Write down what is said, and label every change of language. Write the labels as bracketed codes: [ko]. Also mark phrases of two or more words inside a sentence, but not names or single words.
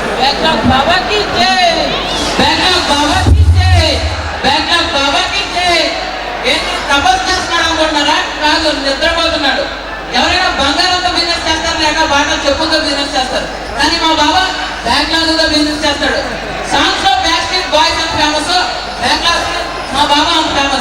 [hi] बैकलॉग बाबा की जय, बैकलॉग बाबा की जय, बैकलॉग बाबा की जय. [te] ఏంటి తపస్సు చేస్తున్నాడు అనుకుంటున్నారా? కాదు, నిద్రపోతున్నాడు. ఎవరైనా బంగారంతో బిజినెస్ చేస్తారు, లేక బాగా చెప్పుతో బిజినెస్ చేస్తారు. కానీ మా బాబా బ్యాక్లాగ్ తో బిజినెస్ చేస్తాడు. సాంగ్స్ లో బ్యాక్ స్ట్రీట్ బాయ్స్ అంత ఫేమస్, బ్యాక్లాగ్ మా బాబా అంత ఫేమస్.